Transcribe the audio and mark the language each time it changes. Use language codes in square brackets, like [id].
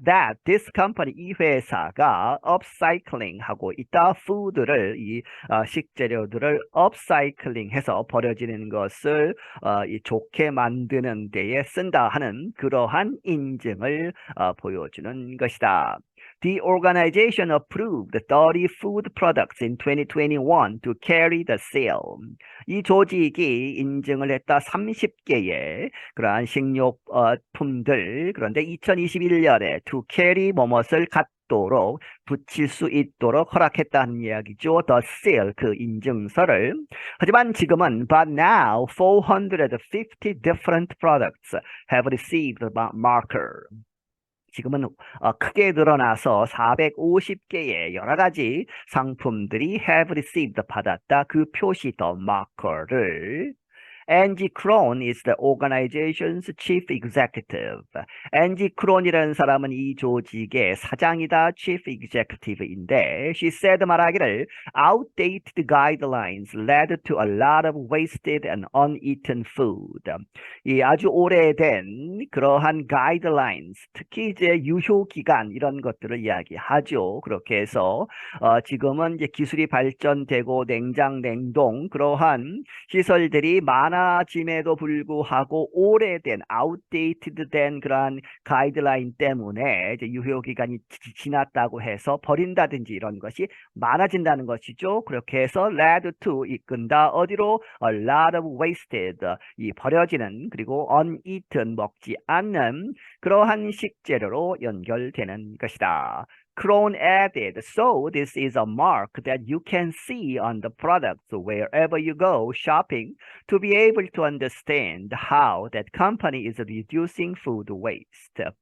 [en] That this company, [ko] 이 회사가 upcycling 하고 있다. food를, 이 식재료들을 upcycling 해서 버려지는 것을 좋게 만드는 데에 쓴다 하는 그러한 인증을 보여주는 것이다. [en] The organization approved 30 food products in 2021 to carry the seal. [ko] 이 조직이 인증을 했다 30개의 그러한 식료품들, 그런데 2021년에 [en] to carry [ko] 뭐뭇을 갖도록 붙일 수 있도록 허락했다는 이야기죠. [en] The seal, [ko] 그 인증서를. 하지만 지금은 [en] but now 450 different products have received the marker. [ko] 지금은 크게 늘어나서 450개의 여러 가지 상품들이 [en] have received [ko] 받았다. 그 표시 더 마커를. [en] Angie Krohn is the organization's chief executive. Angie Krohn이라는 사람은 [ko] 이 조직의 사장이다, [en] chief executive인데, she said [ko] 말하기를 [en] outdated guidelines led to a lot of wasted and uneaten food. [ko] 이 아주 오래된 그러한 guidelines, 특히 이제 유효 기간 이런 것들을 이야기하죠. 그렇게 해서 지금은 이제 기술이 발전되고 냉장, 냉동 그러한 시설들이 많아짐에도 불구하고 오래된 outdated 된 그러한 가이드라인 때문에 이제 유효 기간이 지났다고 해서 버린다든지 이런 것이 많아진다는 것이죠. 그렇게 해서 [en] led to [ko] 이끈다 어디로 [en] a lot of wasted [ko] 이 버려지는 그리고 uneaten 먹지 않는 그러한 식재료로 연결되는 것이다. [en] Krohn added, so this is a mark that you can see on the products wherever you go shopping to be able to understand how that company is reducing food waste.